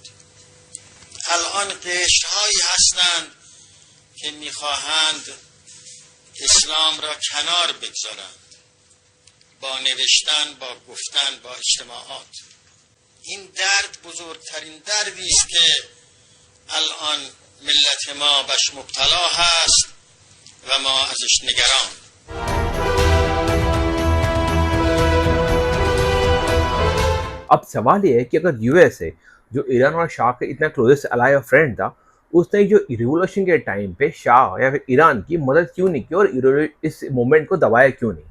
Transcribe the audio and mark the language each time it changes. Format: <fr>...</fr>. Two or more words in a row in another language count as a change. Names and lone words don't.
<fa>الان قشرهایی هستند که میخواهند اسلام را کنار بگذارند با نوشتن، با گفتن، با اجتماعات. این درد بزرگترین دردی است که الان ملت ما بهش مبتلا هست و ما ازش نگران.</fa> <hi>अब सवाल ये है कि अगर यूएसए जो ईरान और शाह के इतना</hi> <en>closest ally</en> <hi>और फ्रेंड था, उसने जो रिवोल्यूशन के टाइम पे शाह या फिर ईरान की मदद क्यों नहीं की और इस मूवमेंट को दबाया क्यों नहीं?</hi>